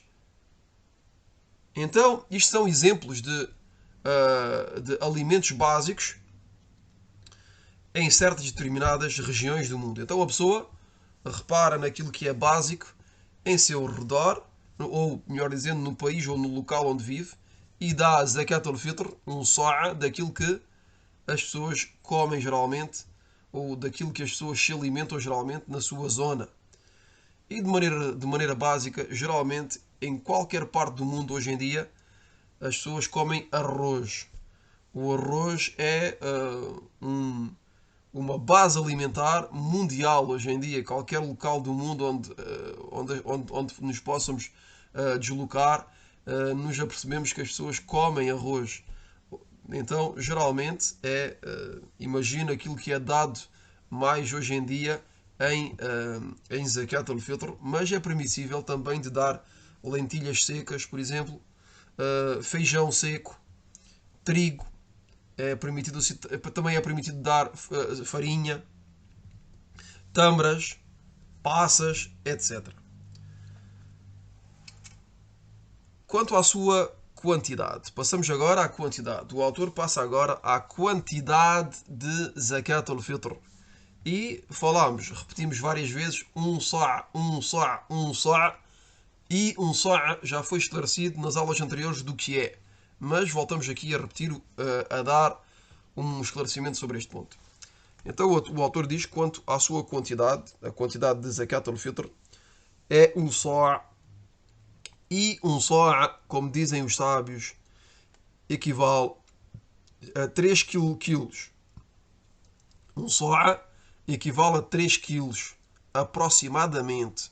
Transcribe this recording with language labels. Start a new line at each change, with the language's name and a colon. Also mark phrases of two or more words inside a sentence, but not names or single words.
Portuguese: Então, isto são exemplos de alimentos básicos em certas determinadas regiões do mundo. Então a pessoa repara naquilo que é básico em seu redor, ou melhor dizendo, no país ou no local onde vive, e dá
Arabic: زكاة الفطر,
Portuguese: um sa'a, daquilo que as pessoas comem geralmente, ou daquilo que as pessoas se alimentam geralmente na sua zona. E de maneira básica, geralmente, em qualquer parte do mundo hoje em dia, as pessoas comem arroz. O arroz é uma base alimentar mundial hoje em dia. Qualquer local do mundo onde nos possamos deslocar, nos apercebemos que as pessoas comem arroz. Então, geralmente, imagina aquilo que é dado mais hoje em dia em
Arabic: زكاة الفطر,
Portuguese: mas é permissível também de dar lentilhas secas, por exemplo, feijão seco, trigo, também é permitido dar farinha, tâmaras, passas, etc. Quanto à sua quantidade, passamos agora à quantidade. O autor passa agora à quantidade de
Arabic: زكاة الفطر.
Portuguese: E repetimos várias vezes, um sa', um sa', um sa', e um sa' já foi esclarecido nas aulas anteriores do que é. Mas voltamos aqui a repetir, a dar um esclarecimento sobre este ponto. Então o autor diz quanto à sua quantidade, a quantidade de
Arabic: زكاة الفطر
Portuguese: é um sa', e um sa', como dizem os sábios, equivale a 3 quilos. Um sa' equivale a 3 quilos, aproximadamente.